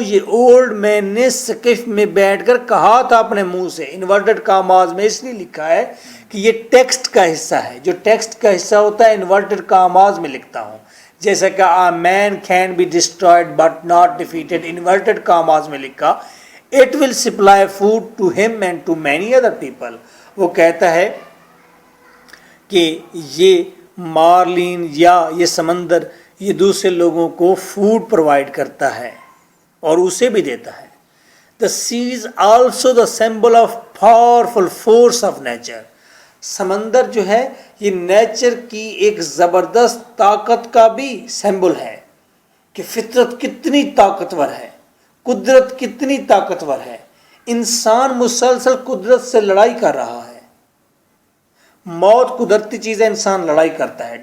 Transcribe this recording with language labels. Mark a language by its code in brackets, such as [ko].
[ur] یہ old man نے سقف میں بیٹھ کر کہا تھا اپنے منہ سے, انورٹڈ کاماز میں اس لیے لکھا ہے کہ یہ ٹیکسٹ کا حصہ ہے. جو ٹیکسٹ کا حصہ ہوتا ہے انورٹڈ کاماز میں لکھتا ہوں, جیسا کہ [en] a man can be destroyed but not defeated, [ur] inverted commas میں لکھا. [en] it will supply food to him and to many other people. [ur] وہ کہتا ہے کہ یہ مارلین یا یہ سمندر یہ دوسرے لوگوں کو فوڈ پرووائڈ کرتا ہے اور اسے بھی دیتا ہے. [en] The sea is also the symbol of powerful force of nature. [ur] سمندر جو ہے یہ نیچر کی ایک زبردست طاقت کا بھی سمبل ہے کہ فطرت کتنی طاقتور ہے, قدرت کتنی طاقتور ہے. انسان مسلسل قدرت سے لڑائی کر رہا ہے. موت قدرتی چیز ہے, انسان لڑائی کرتا ہے.